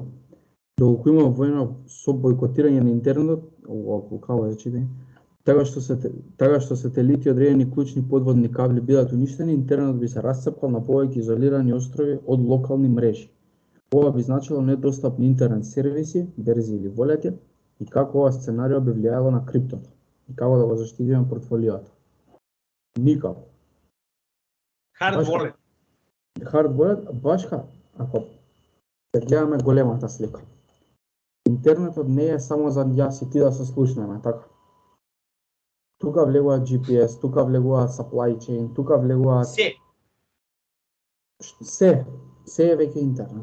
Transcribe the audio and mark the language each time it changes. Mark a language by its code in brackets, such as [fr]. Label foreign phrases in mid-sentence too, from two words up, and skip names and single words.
[mk] Доколку има војна со бойкотирање на интернетот, како да чите, така што сателити и одредени клучни подводни кабли бидат уништени, интернетот би се расцепкал на повеќе изолирани острови од локални мрежи. Ова би значило недостапни интернет сервиси, берзи или волети, и како ова сценарио би влијаело на криптото, и како да го заштитиме портфолиото. Никако. [en] Hard wallet. Hard wallet, [mk] башка, ако се гледаме големата слика. Интернетот не е само за јас и ти да се слушнеме, така. Тука влегува GPS, тука влегува [en] supply chain, [mk] тука влегува... Се е веќе интернет.